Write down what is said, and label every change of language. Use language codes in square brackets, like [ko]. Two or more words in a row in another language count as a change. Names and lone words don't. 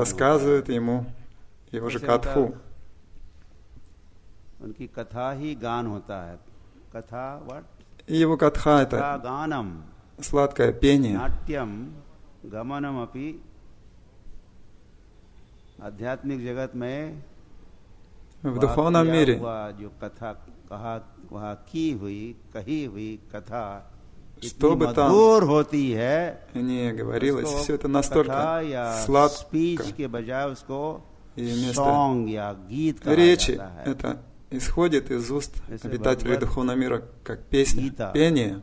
[ru] рассказывает ему его же [hi] जैसे [ru] катху. [hi] उनकी कथा ही गान होता है। कथा व्हाट? [ru] И его катха — [sa] कथा [ru] это [sa] गानम, [ru] сладкое пение. [sa] नाट्यम गमनम अपि। [hi] आध्यात्मिक जगत में [ru] В духовном мире что бы там ни говорилось, все это настолько сладко, и вместо речи это исходит из уст обитателей духовного мира как песня, пение.